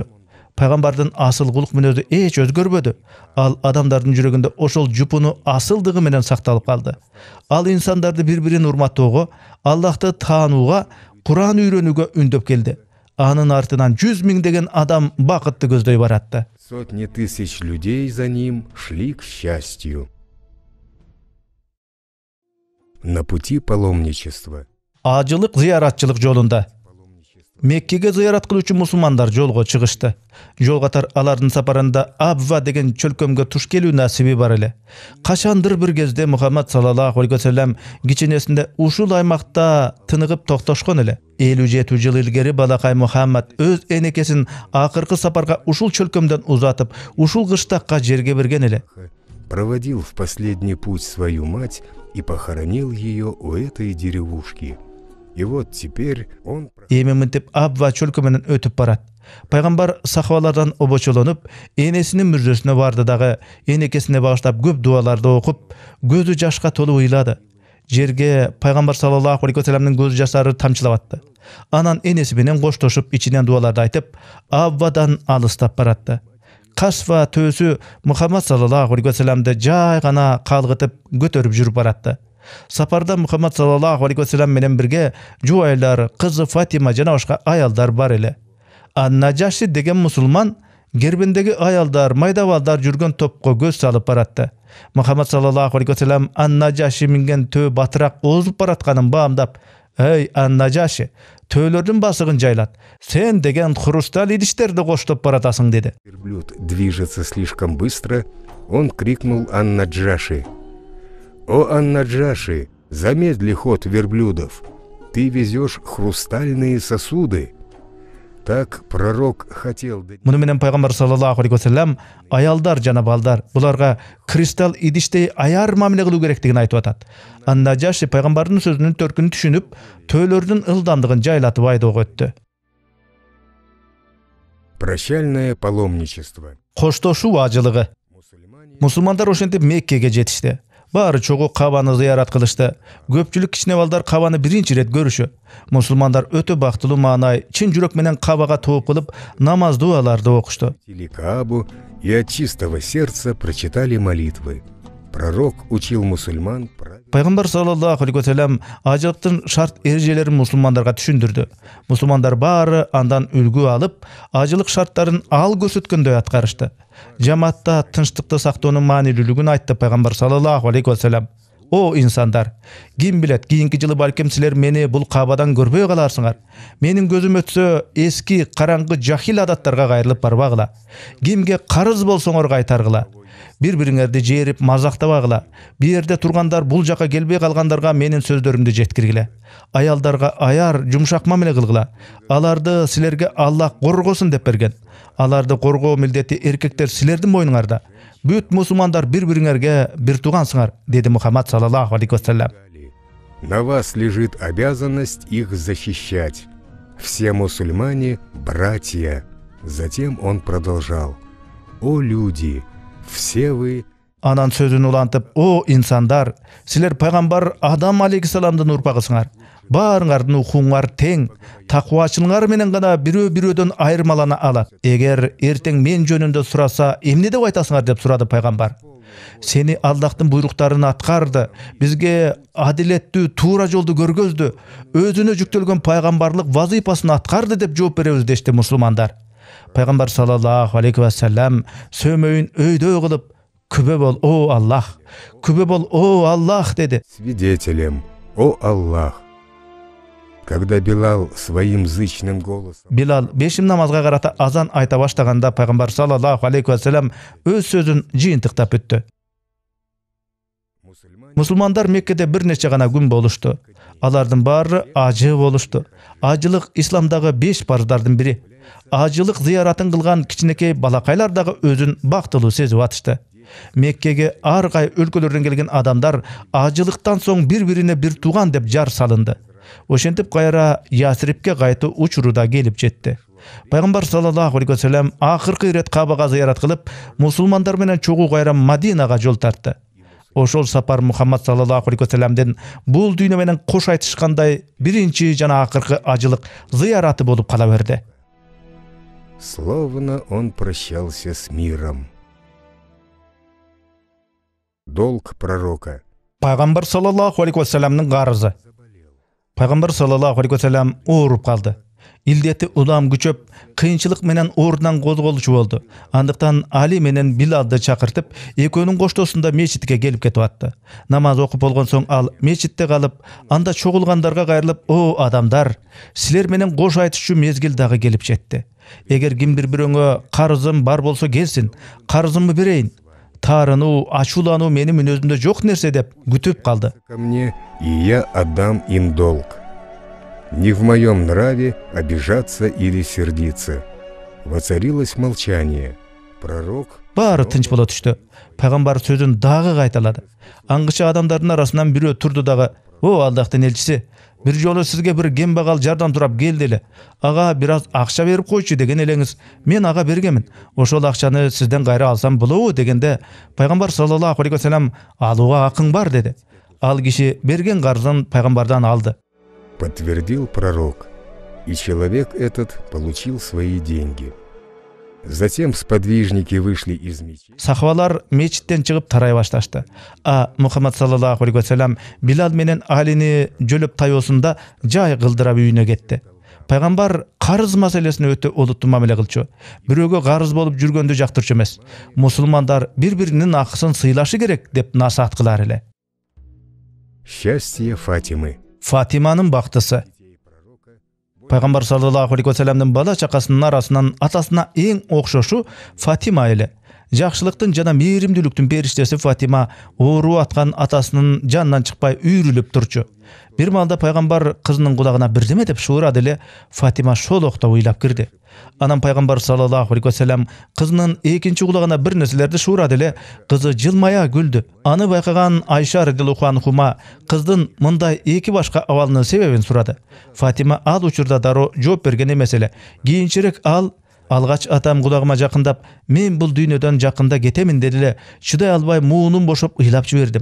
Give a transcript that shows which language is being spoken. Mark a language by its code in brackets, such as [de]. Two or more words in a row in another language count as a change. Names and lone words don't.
[ky] Пайгамбардын асыл кулук мүнөзү эч өзгөрбөдү. Ал адамдардын жүрөгүндө ошол жупуну асылдыгы менен сакталып калды. Ал инсандарды бири-бирин урматтоого, Аллахты таанууга, Куран үйрөнүүгө үндөп келди. Анын артынан 100 миңдеген адам бакытты көздөй баратты. [ru] Сотни тысяч людей за ним шли к счастью. На пути паломничества. [ky] Ажылык зыяратчылык жолунда Меккеге зыярат кылуучу мусулмандар жолго чыгышты. Жол катар алардын сапарында Абва деген чөлкөмгө туш келүү насиби бар эле. Качандыр бир кезде Мухаммад [ar] صلى الله عليه وسلم [ky] кичинесинде ушул аймакта тыныгып токтошкон эле. 57 жыл илгери балакай Мухаммад өз энекесин акыркы сапарга ушул чөлкөмдөн узатып, ушул кыштакка жерге берген эле. [ru] Проводил в последний путь свою мать и похоронил ее у этой деревушки. И вот теперь он... [ky] Эми мынтип Абва чөлкө менен өтүп барат. Пайгамбар сахабалардан обочолонуп, энесинин мүрзөсүнө барды дагы, энекесине багыштап көп дуаларды окуп, көзү жашка толуп ыйлады. Жерге Пайгамбар [ar] صلى الله عليه وسلم [ky] көз жаштары тамчылап атты. Анан энеси менен коштошуп, ичинен дуаларды айтып, Абвадан алыстап баратты. Касфа төөсү Мухаммад [ar] صلى الله عليه وسلم [ky] жай гана калгытып көтөрүп жүрүп баратты. Сапарда Мухаммад [ar] صلى الله عليه وسلم [ky] менен бирге жубайлар, кызы Фатима жана башка аялдар бар эле. Ан-Наджаши деген мусулман гербиндеги аялдар, майда балдар жүргөн топко көз салып баратты. Мухаммад [ar] صلى الله عليه وسلم [ky] Ан-Наджаши минген төө батыраак озуп баратканын баамдап: "Эй Ан-Наджаши, төөлөрдүн басыгын жайлат. Сен деген хрусталь идиштерди коштоп баратасың" деди. [ru] Верблюд движется слишком быстро, он крикнул Ан-Наджаши: «О Ан-Наджаши, замедли ход верблюдов, ты везешь хрустальные сосуды». Так пророк хотел... [ky] Муну менен Пайгамбар [ar] صلى الله عليه وسلم [ky] аялдар жана балдар буларга кристалл идиштей аяр мамиле кылуу керектигин айтып атат. Ан-Наджаши пайгамбардын сөзүнүн төркүнүн түшүнүп, төөлөрдүн ылдамдыгын жайлатып айдоого өттү. [ru] Прощальное паломничество. [ky] Коштошуу ажылыгы. Мусулмандар ошентип Меккеге жетишти. Баары чогуу кабаны зыярат кылышты. Көпчүлүк кичине балдар кабаны биринчи ирет көрүшү. Мусулмандар өтө бактылуу маанай, чын жүрөк менен кабага тооп кылып, намаз дуаларды окушту. [ru] Каабу и от чистого сердца прочитали молитвы. Пророк учил мусульман [ky] Пайгамбар [ar] صلى الله عليه وسلم [ky] ажылыктын шарт эрежелерин мусулмандарга түшүндүрдү. Мусулмандар баары андан үлгү алып, ажылык шарттарын ал көрсөткөндөй аткарышты. Жамаатта тынчтыкты сактоонун маанилүүлүгүн айтты Пайгамбар [ar] صلى الله عليه وسلم. [ky] О инсандар, ким билет, кийинки жылы балким силер мени бул кабадан көрбөй каларсыңар. Менин көзүм өтсө, эски караңгы жахил адаттарга кайрылып барбагыла. Кимге карыз болсоңор кайтаргыла. Бири-бириңерди жээрип мазактабагыла. Бу жерде тургандар бул жака келбей калгандарга менин сөздөрүмдү жеткиргиле. Аялдарга аяр, жумшак мамиле кылгыла. Аларды силерге Аллах коргосун деп берген. Аларды коргоо милдети эркектер силердин мойнуңарда. Бүт мусулмандар бири-бириңерге бир туугансыңар, деди Мухаммад [ar] صلى الله عليه وسلم. [ru] На вас лежит обязанность их защищать. Все мусульмане – братья. Затем он продолжал. О люди, все вы... [ky] Анан сөзүн улантып, о инсандар, силер пайгамбар Адам алейхиссаламдын урпагысыңар. Баарыңардын укуңар тең, такубачылыгыңар менен гана бирөө-бирөөдөн айырмалана алат. Эгер эртең мен жөнүндө сураса, эмне деп айтасыңар деп сурады пайгамбар. Сени Аллахтын буйруктарын аткарды, бизге адилеттүү туура жолду көргөздү, өзүнө жүктөлгөн пайгамбарлык вазыйпасын аткарды деп жооп беребиз дешти мусулмандар. Пайгамбар [ar] صلى الله عليه وسلم [ky] сөмөйүн өйдө кылып, күбө бол, о Аллах, күбө бол, о Аллах деди. [ru] Свидетелем, о Аллах. Когда Билал своим зычным голосом... [ky] Билал бешим намазга карата азан айта баштаганда пайгамбар [ar] صلى الله عليه وسلم [ky] өз сөзүн жыйынтыктап өттү. Мусулмандар Меккеде бир нече гана күн болушту. Алардын баары ажы болушту. Ажылык исламдагы 5 парыздардын бири. Ажылык зыяратын кылган кичинекей балакайлар дагы өзүн бактылуу сезип атышты. Меккеге ар кай өлкөлөрдөн келген адамдар ажылыктан соң бири-бирине бир тууган деп жар салынды. Ошентип кайра Ясрибке кайтуу учуру да келип жетти. Пайгамбар [ar] صلى الله عليه وسلم [ky] акыркы ирет Кабага зыярат кылып, мусулмандар менен чогуу кайра Мадинага жол тартты. Ошол сапар Мухаммад [ar] صلى الله عليه وسلم [ky] бул дүйнө менен кош айтышкандай биринчи жана акыркы ажылык зыяраты болуп кала берди. [ru] Словно он прощался с миром. Долг пророка. [ky] Пайгамбар [ar] صلى الله عليه وسلم [ky] карызы. Пайгамбар [ar] صلى الله عليه وسلم [ky] ооруп калды. Илдети улам күчөп, кыйынчылык менен ордунан козголчу болду. Андыктан Али менен Билалды чакыртып, экөөнүн коштоосунда мечитке келип кетип атты. Намаз окуп болгон соң ал мечитте калып, анда чогулгандарга кайрылып, о адамдар, силер менен кош айтышчу мезгил дагы келип жетти. Эгер кимдир бирөөңө карызым бар болсо келсин, карызымды берейин. Тарынуу, ачуулануу менин мүнөзүмдө жок нерсе деп күтүп калды. [ru] Ко мне, и я отдам им долг. Не в моем нраве обижаться или сердиться. Воцарилось молчание. Пророк... [ky] Баары тынч боло түштү. Пайгамбар сөзүн дагы кайталады. Аңгыча адамдардын арасынан бирөө турду дагы, о Аллахтын элчиси, бир жолу сизге бир кембагал жардам турап келди эле. Ага бир аз акча берип койчу деген элеңиз. Мен ага бергемин. Ошол акчаны сизден кайра алсам болобу дегенде, Пайгамбар [ar] صلى الله عليه وسلم [ky] алууга акың бар деди. Ал киши берген карызын пайгамбардан алды. [ru] Подтвердил пророк, и человек этот получил свои деньги. Затем сподвижники вышли из мечети. [ky] Сахабалар мечиттен чыгып тарай башташты. А Мухаммад [ar] صلى الله عليه وسلم [ky] Билал менен Алини жөлөп тайоосунда жай кылдырап үйүнө кетти. Пайгамбар карыз маселесине өтө олуттуу мамиле кылчу. Бирөөгө карыз болуп жүргөндү жактырчу эмес. Мусулмандар бири-биринин акысын сыйлашы керек деп насаат кылар эле. [ru] Счастье Фатимы. [ky] Фатиманын бактысы. Пайгамбар [ar] صلى الله عليه وسلم [ky] бала чакасынын арасынан атасына эң окшошу Фатима эле. Жакшылыктын жана мээримдүүлүктүн периштеси Фатима оору аткан атасынын жанынан чыкпай үйрүлүп турчу. Бир маалда пайгамбар кызынын кулагына бирдеме деп шуурады эле, Фатима шолокто уйлап кирди. Анан пайгамбар [ar] صلى الله عليه وسلم [ky] кызынын экинчи кулагына бир нерселерди шуурады эле, кызы жылмая күлдү. Аны байкаган Айша [ar] رضي الله عنهما [ky] кыздын мындай эки башка абалынын себебин сурады. Фатима ал учурда дароо жооп берген эмес эле. Кийинчерээк ал Алгач атам кулагыма жакындап, мен бул дүйнөдөн жакында кетемин деди эле, чыдай албай муунум бошоп ыйлап жибердим.